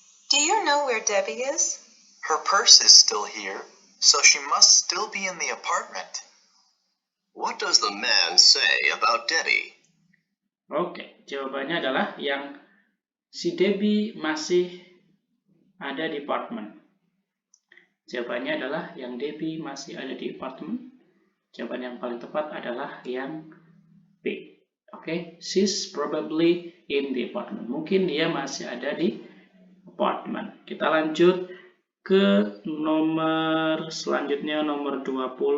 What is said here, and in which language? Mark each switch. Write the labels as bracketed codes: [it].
[en] Do you know where Debbie is? Her purse is still here, so she must still be in the apartment. What does the man say about Debbie? [id] Oke, jawabannya adalah yang si Debbie masih ada di apartemen. Jawabannya adalah yang Debbie masih ada di apartemen. Jawaban yang paling tepat adalah yang B. [en] Oke, she's probably in the apartment. [id] Mungkin dia masih ada di apartemen. Kita lanjut ke nomor selanjutnya, nomor 20.